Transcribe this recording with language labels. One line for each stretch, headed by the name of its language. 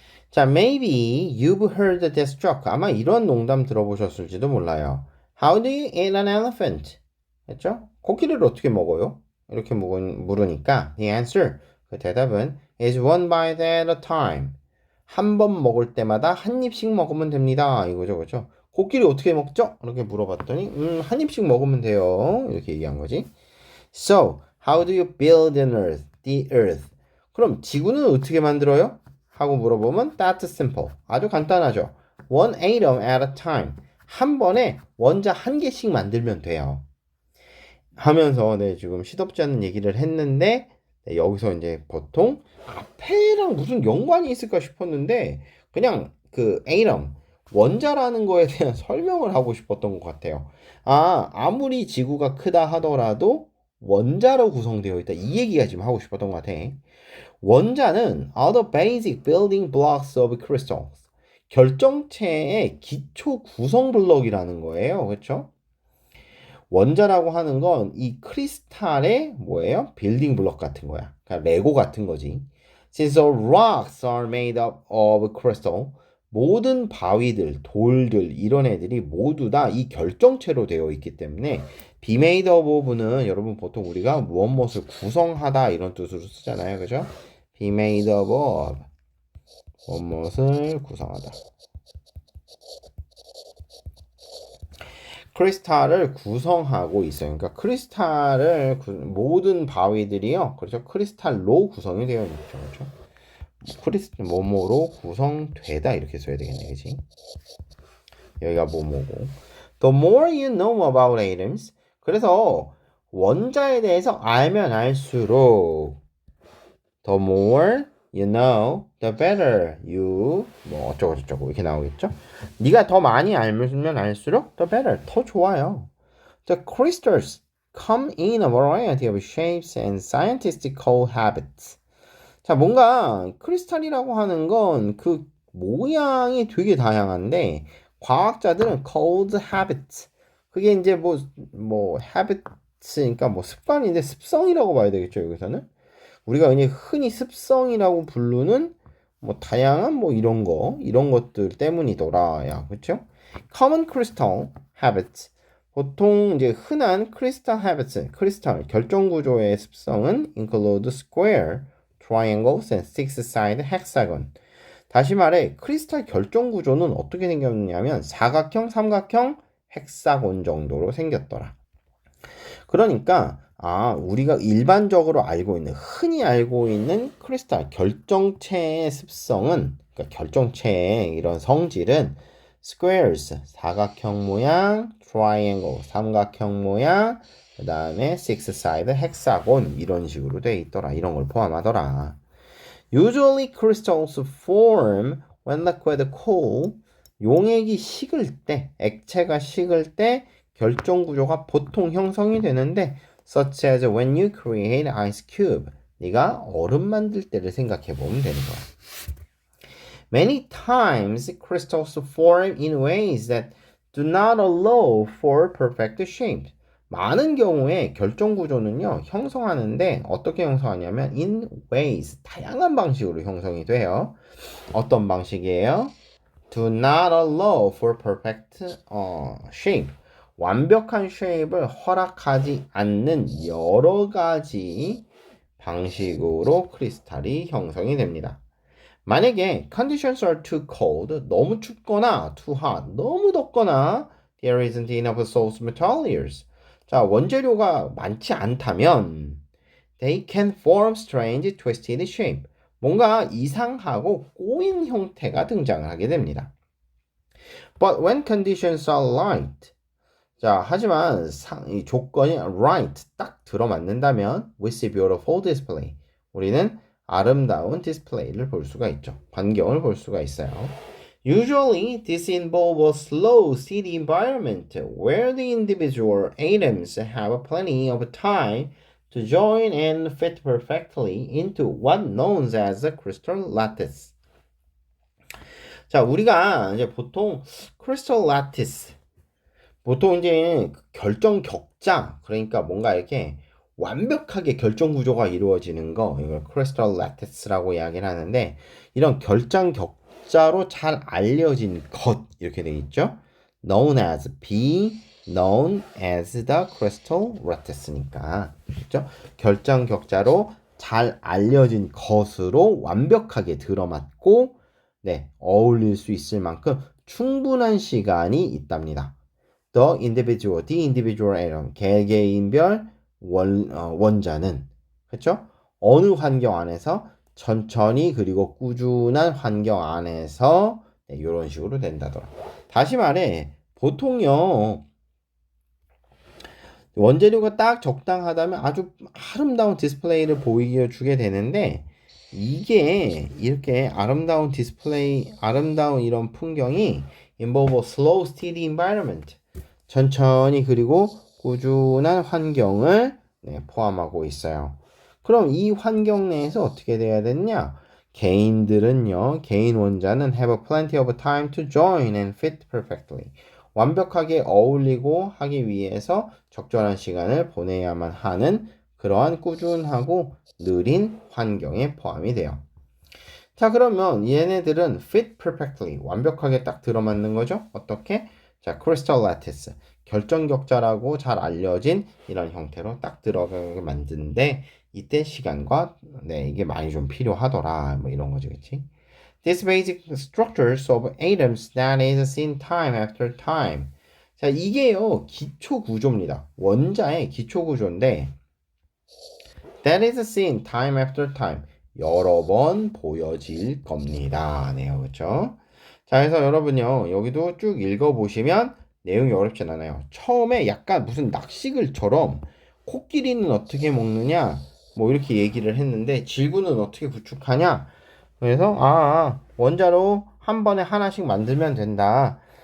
English: 자, maybe you've heard this joke.
Korean: 아마 이런 농담 들어보셨을지도 몰라요.
English: How do you eat an elephant?
Korean: 했죠? 코끼리를 어떻게 먹어요? 이렇게 물으니까
English: the answer,
Korean: 그 대답은
English: is one bite at a time.
Korean: 한 번 먹을 때마다 한 입씩 먹으면 됩니다. 이거죠, 그죠? 코끼리 어떻게 먹죠? 이렇게 물어봤더니 한 입씩 먹으면 돼요. 이렇게 얘기한 거지.
English: So, how do you build an earth? The earth.
Korean: 그럼 지구는 어떻게 만들어요? 하고 물어보면
English: that's simple.
Korean: 아주 간단하죠.
English: One atom at a time.
Korean: 한 번에 원자 한 개씩 만들면 돼요. 하면서 네, 지금 시덥지 않은 얘기를 했는데 네, 여기서 이제 보통 앞에랑 무슨 연관이 있을까 싶었는데 그냥 그 atom 원자라는 거에 대한 설명을 하고 싶었던 것 같아요. 아무리 지구가 크다 하더라도 원자로 구성되어 있다. 이 얘기가 지금 하고 싶었던 것 같아.
English: 원자는 are the basic building blocks of crystals.
Korean: 결정체의 기초 구성 블럭이라는 거예요. 그렇죠? 원자라고 하는 건 이 크리스탈의 뭐예요? 빌딩 블럭 같은 거야. 그러니까 레고 같은 거지.
English: Since all rocks are made up of crystal,
Korean: 모든 바위들, 돌들 이런 애들이 모두 다 이 결정체로 되어 있기 때문에 be made of는 여러분 보통 우리가 무엇을 구성하다 이런 뜻으로 쓰잖아요. 그죠? be made of 무엇을 구성하다. 크리스탈을 구성하고 있어요. 그러니까 크리스탈을 모든 바위들이요. 그렇죠. 크리스탈로 구성이 되어 있죠. 그렇죠. 크리스탈 뭐뭐로 구성되다 이렇게 써야 되겠네, 그렇지? 여기가 뭐뭐고.
English: The more you know about atoms.
Korean: 그래서 원자에 대해서 알면 알수록
English: the more you know, the better you
Korean: 뭐 어쩌고 저쩌고 이렇게 나오겠죠? 네가 더 많이 알면 알수록
English: the better,
Korean: 더 좋아요.
English: The crystals come in a variety of shapes and scientists call habits.
Korean: 자, 뭔가 크리스탈이라고 하는 건 그 모양이 되게 다양한데 과학자들은
English: called habits.
Korean: 그게 이제 뭐 habits니까 뭐 습관인데 습성이라고 봐야 되겠죠, 여기서는. 우리가 흔히 습성이라고 부르는 뭐 다양한 뭐 이런 것들 때문이더라. 야, 그렇죠?
English: Common crystal habits.
Korean: 보통 이제 흔한
English: crystal habits,
Korean: 크리스탈 결정 구조의 습성은
English: include square, triangles, and six-sided hexagon.
Korean: 다시 말해 크리스탈 결정 구조는 어떻게 생겼냐면 사각형, 삼각형, 헥사곤 정도로 생겼더라. 그러니까 우리가 일반적으로 알고 있는 흔히 알고 있는 크리스탈 결정체의 습성은 그러니까 결정체의 이런 성질은 squares 사각형 모양, triangle 삼각형 모양, 그 다음에 six-sided hexagon 이런 식으로 돼 있더라. 이런 걸 포함하더라.
English: Usually crystals form when liquid cool.
Korean: 용액이 식을 때, 액체가 식을 때 결정 구조가 보통 형성이 되는데
English: such as when you create ice cube.
Korean: 네가 얼음 만들 때를 생각해 보면 되는 거야.
English: Many times crystals form in ways that do not allow for perfect shape.
Korean: 많은 경우에 결정 구조는요 형성하는데 어떻게 형성하냐면 in ways 다양한 방식으로 형성이 돼요. 어떤 방식이에요?
English: Do not allow for perfect shape.
Korean: 완벽한 shape을 허락하지 않는 여러 가지 방식으로 크리스탈이 형성이 됩니다.
English: 만약에 conditions are too cold,
Korean: 너무 춥거나
English: too hot,
Korean: 너무 덥거나
English: there isn't enough source materials.
Korean: 자, 원재료가 많지 않다면
English: they can form strange twisted shape.
Korean: 뭔가 이상하고 꼬인 형태가 등장을 하게 됩니다.
English: But when conditions are right.
Korean: 자, 하지만 이 조건이 right 딱 들어맞는다면
English: we see beautiful display.
Korean: 우리는 아름다운 디스플레이를 볼 수가 있죠. 광경을 볼 수가 있어요.
English: Usually, this involves a slow, steady environment where the individual atoms have plenty of time to join and fit perfectly into what known as a crystal lattice.
Korean: 자, 우리가 이제 보통 crystal lattice, 보통 이제 결정 격자, 그러니까 뭔가 이렇게 완벽하게 결정 구조가 이루어지는 거, 이걸 crystal lattice라고 이야기를 하는데, 이런 결정 격자로 잘 알려진 것, 이렇게 되어 있죠. known as, be known as the crystal lattice니까, 그렇죠? 결정 격자로 잘 알려진 것으로 완벽하게 들어맞고, 네, 어울릴 수 있을 만큼 충분한 시간이 있답니다.
English: The individual atom,
Korean: 개개인별 원자는, 그렇죠? 어느 환경 안에서 천천히 그리고 꾸준한 환경 안에서 네, 이런 식으로 된다더라. 다시 말해, 보통요 원재료가 딱 적당하다면 아주 아름다운 디스플레이를 보이게 주게 되는데 이게 이렇게 아름다운 디스플레이, 아름다운 이런 풍경이
English: involve a slow, steady environment.
Korean: 천천히 그리고 꾸준한 환경을 네, 포함하고 있어요. 그럼 이 환경 내에서 어떻게 돼야 되느냐? 개인들은요, 개인 원자는
English: have a plenty of time to join and fit perfectly.
Korean: 완벽하게 어울리고 하기 위해서 적절한 시간을 보내야만 하는 그러한 꾸준하고 느린 환경에 포함이 돼요. 자, 그러면 얘네들은 fit perfectly, 완벽하게 딱 들어맞는 거죠? 어떻게? 자, crystal lattice, 결정격자라고 잘 알려진 이런 형태로 딱 들어가게 만드는데 이때 시간과 네, 이게 많이 좀 필요하더라. 뭐 이런 거지, 그치?
English: These basic structures of atoms that is seen time after time.
Korean: 자, 이게요, 기초 구조입니다. 원자의 기초 구조인데
English: that is seen time after time.
Korean: 여러 번 보여질 겁니다. 네, 그렇죠? 자, 그래서 여러분요, 여기도 쭉 읽어보시면 내용이 어렵진 않아요. 처음에 약간 무슨 낚시글처럼 코끼리는 어떻게 먹느냐, 뭐 이렇게 얘기를 했는데 질구는 어떻게 구축하냐. 그래서 원자로 한 번에 하나씩 만들면 된다.